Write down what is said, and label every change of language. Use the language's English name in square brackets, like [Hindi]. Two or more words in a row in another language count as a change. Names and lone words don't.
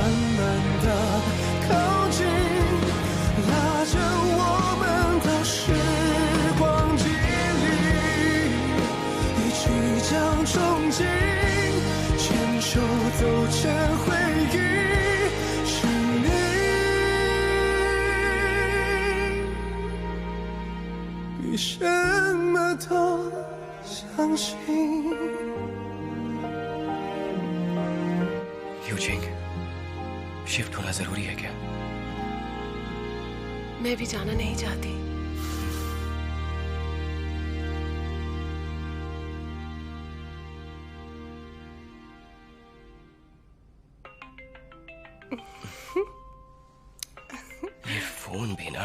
[Chinese] 慢的靠近，拉着我们到时光机里，一起将憧憬牵手走成回忆，是你比什么都 相信 [Hindi] यूजिंग, शिफ्ट होना जरूरी है क्या? मैं भी जाना नहीं चाहती। ये फोन भी ना